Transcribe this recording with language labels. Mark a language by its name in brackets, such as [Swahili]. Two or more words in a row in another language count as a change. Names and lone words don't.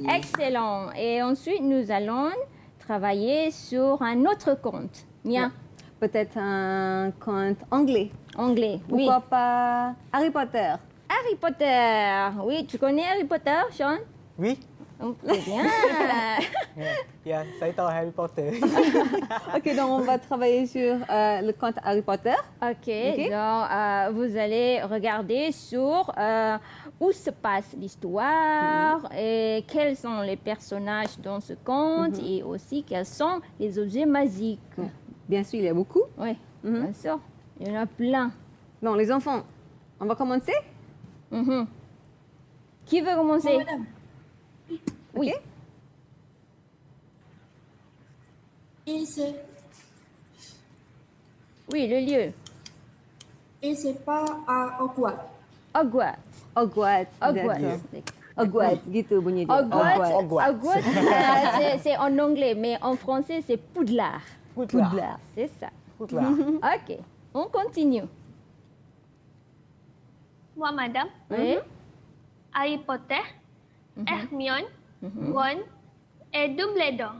[French] Excellent. Et ensuite, nous allons travailler sur un autre conte. Mien. Peut-être un conte anglais. Anglais. Oui. Pourquoi pas Harry Potter? Harry Potter. Oui, tu connais Harry Potter, Sean? Oui. Oh, très bien. [Malay] Ya, saya tahu Harry Potter. [French] Ok, donc on va travailler sur le conte Harry Potter. Ok, donc vous allez regarder sur où se passe l'histoire et quels sont les personnages dans ce conte et aussi quels sont les objets magiques. Bien sûr, il y a beaucoup. Oui, bien sûr, il y en a plein. Donc, les enfants, on va commencer? Qui veut commencer? Moi, madame. Oui. Ok. Oui, le lieu. Il se passe à Hogwarts. Hogwarts. Hogwarts. Hogwarts. D'accord. Hogwarts, [Malay] gitu bunyi dia. [French] Hogwarts, c'est en anglais, mais en français, c'est Poudlard. Poudlard. C'est ça. Poudlard. Ok, on continue. Moi, madame. Oui. Harry Potter, Hermione, Ron et Dumbledore.